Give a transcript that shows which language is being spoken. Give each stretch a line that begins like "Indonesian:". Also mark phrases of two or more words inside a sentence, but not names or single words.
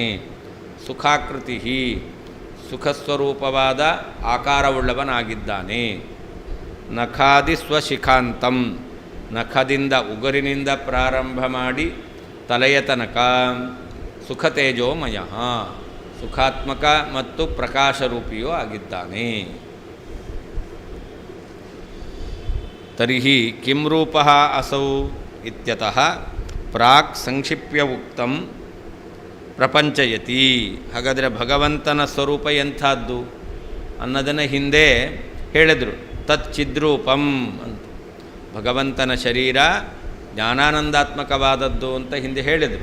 Kannada: ಸುಖಾಕೃತಿ, ಸುಖಸ್ವರೂಪವಾದ ಆಕಾರವುಳ್ಳವನಾಗಿದ್ದಾನೆ.
Sanskrit: ನಖಾದಿ ಸ್ವಶಿಖಾಂತಂ,
Kannada: ನಖದಿಂದ ಉಗುರಿನಿಂದ ಪ್ರಾರಂಭ ಮಾಡಿ ತಲೆಯ ತನಕ ಸುಖತೇಜೋಮಯ, ಸುಖಾತ್ಮಕ ಮತ್ತು ಪ್ರಕಾಶರೂಪಿಯೂ ಆಗಿದ್ದಾನೆ.
Sanskrit: ತರ್ಹಿ ಕಿಂ ರೂಪಃ ಅಸೌ ಇತ್ಯತಃ ಪ್ರಾಕ್ ಸಂಕ್ಷಿಪ್ಯ ಉಕ್ತಂ ಪ್ರಪಂಚಯತಿ.
Kannada: ಹಾಗಾದರೆ ಭಗವಂತನ ಸ್ವರೂಪ ಎಂಥದ್ದು ಅನ್ನೋದನ್ನು ಹಿಂದೆ ಹೇಳಿದರು.
Sanskrit: ತತ್ ಚಿದ್ರೂಪಂ ಅಂತ.
Kannada: ಭಗವಂತನ ಶರೀರ ಜ್ಞಾನಾನಂದಾತ್ಮಕವಾದದ್ದು ಅಂತ ಹಿಂದೆ ಹೇಳಿದರು.